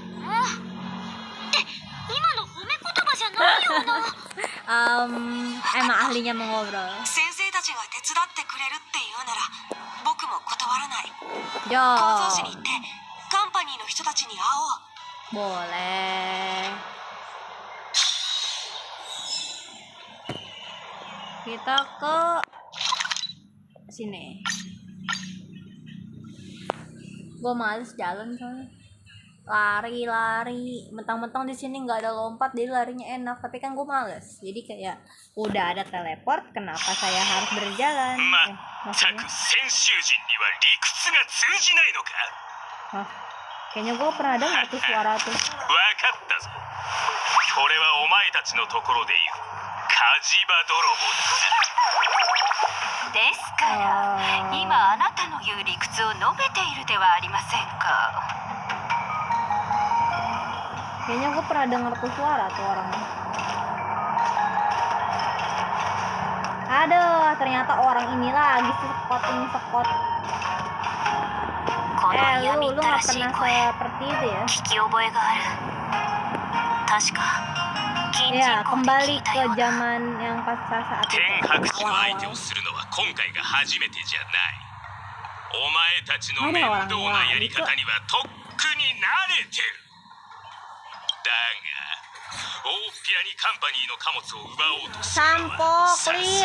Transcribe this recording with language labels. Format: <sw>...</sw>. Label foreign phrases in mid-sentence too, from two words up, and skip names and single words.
<ja>今の褒め言葉じゃないよな。</ja> <id>Emang ahlinya mengobrol.</id> <ja>先生たちが手伝ってくれるっていうなら、僕も断らない。</ja> <id>Yo.</id> <ja>構造紙に行ってカンパニーの人たちに会おう。</ja> <id>Boleh. Kita ke sini. Gue males jalan soalnya. Lari. Mentang-mentang di sini nggak ada lompat, jadi larinya enak. Tapi kan gue males. Jadi kayak udah ada teleport, kenapa saya harus berjalan? Maksudnya?</id> <ja>先習人には理屈が通じないのか？</ja> <id>Hah? Kayaknya gue pernah dengar tuh suara tuh.</id> <ja>わかったぞ。これはお前たちのところでいう火事場泥棒だ。ですから今あなたの言う理屈を述べているではありませんか。</ja> <id>Kayaknya gue pernah dengar tuh suara tuh orangnya. Aduh, ternyata orang ini lagi sekot. Lu nggak pernah seperti itu ya?</id> <ja>聞き覚えがある。確か近</ja> <id>Ya,</id> <ja>人攻</ja> <id>kembali</id> <ja>撃いた</ja> <id>ke</id> <ja>ような。</ja> <id>zaman yang pas saat</id> <ja>天</ja> <id>itu</id> <ja>白地の相手</ja> <id>awal-awal.</id> <ja>をするのは今回が初めてじゃない。お前たちの面倒なやり方にはとっくに慣れてる。だが大っぴらにカンパニーの貨物を奪おうとするの Sampo はさす clear.</ja>